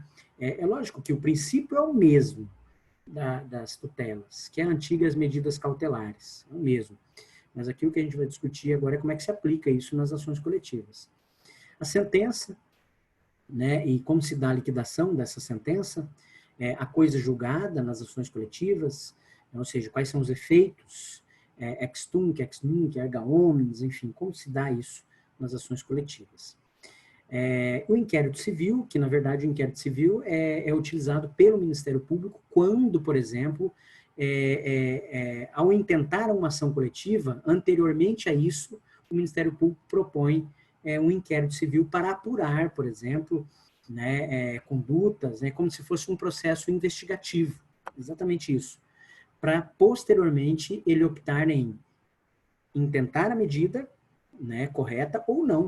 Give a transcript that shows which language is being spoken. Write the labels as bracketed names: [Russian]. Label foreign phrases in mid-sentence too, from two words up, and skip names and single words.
[Portuguese] É lógico que o princípio é o mesmo das tutelas, que é antigas medidas cautelares, é o mesmo. Mas aqui o que a gente vai discutir agora é como é que se aplica isso nas ações coletivas. A sentença, né, e como se dá a liquidação dessa sentença, a coisa julgada nas ações coletivas, ou seja, quais são os efeitos, [Latin] ex tunc, ex nunc, erga omnes, [Portuguese] enfim, como se dá isso nas ações coletivas. O inquérito civil, que na verdade o inquérito civil é utilizado pelo Ministério Público quando, por exemplo, ao intentar uma ação coletiva, anteriormente a isso, o Ministério Público propõe um inquérito civil para apurar, por exemplo, né, condutas, né, como se fosse um processo investigativo, exatamente isso, para posteriormente ele optar em intentar a medida, né, correta ou não.